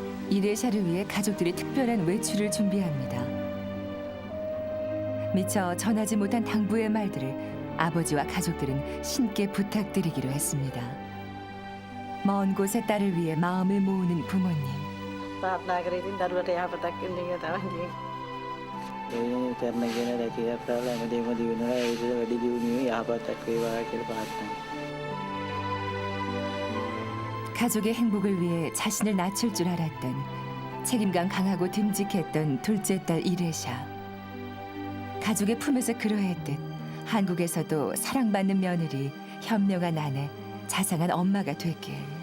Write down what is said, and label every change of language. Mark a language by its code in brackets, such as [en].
[ko] 이레샤를 위해 가족들이 특별한 외출을 준비합니다. 미처 전하지 못한 당부의 말들을 아버지와 가족들은 신께 부탁드리기로 했습니다. 먼 곳의 딸을 위해 마음을 모으는 부모님. [si] ප්‍රාර්ථනා කර ඉතින් දරුවට යහපතක් වෙන්න එක තමයි ඒ කරන කියන රැකියාව ප්‍රාර්ථනා හැමදේම දිනුනා ඒ විදිහට වැඩි දියුණුවේ යහපතක් වේවා කියලා ප්‍රාර්ථනා. [ko] 가족의 행복을 위해 자신을 낮출 줄 알았던 책임감 강하고 듬직했던 둘째 딸 이레샤. 가족의 품에서 그러했듯 한국에서도 사랑받는 며느리, 현명한 아내, 자상한 엄마가 되길.